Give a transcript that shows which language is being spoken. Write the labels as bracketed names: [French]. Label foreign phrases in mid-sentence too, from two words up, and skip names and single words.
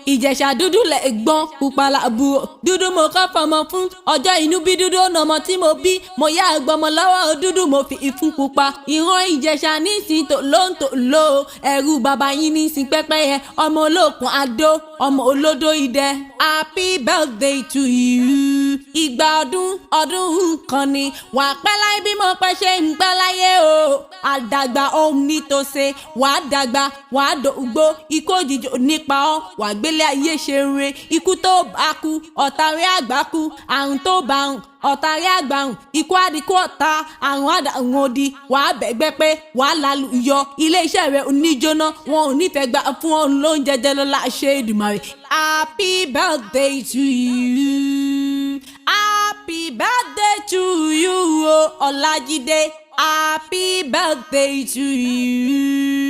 [Yoruba] Ìjẹ̀ṣà dúdú lẹ̀ gbọ́n, pupa làbúrò. Dúdú mo kọ́ fọmọ fún, ọjọ́ inú bí dúdú ó nà ọmọ tí mo bí. Mo yá àgbọmọ lọ́wọ́ dúdú, mo fi ìfun pupa. Ìran Ìjẹ̀ṣà nísìn tò ló ń tò ló. Ẹrú bàbá yín nísìn pẹ́pẹ́yẹ. Ọmọ olókun adó, ọmọ olódó idẹ. [English] Happy birthday to you. [Yoruba] Ìgbà ọdún, ọdún kan ni. Wà á pẹ́ láyé bí mo pẹ́ ṣe ń pẹ́ láyé o. Àdàgbà ohun ní tó ṣe. Wà á dàgbà, wà á dògbó. Ikú òjijì ò ní pa ọ́. Wà á gbélé ayé ṣe rere. Ikú tó bá kú, ọ̀tá rẹ̀ àgbà kú. Àrùn tó bá rùn, ọ̀tá rẹ̀ àgbà rùn. Ikú á di ikú ọ̀tá, àrùn á dà rùn odi. Wà á bẹ̀gbẹ́ pé wà á lálù yọ. Ilé iṣẹ́ rẹ̀ ò ní jóná. Wọn ò ní fẹ́ gbà fún ọ lóúnjẹ jẹ lọ́la ṣe Èdùmàrè. [English] Happy birthday to you. Happy birthday to you, o Ọlájídé. Happy birthday to you.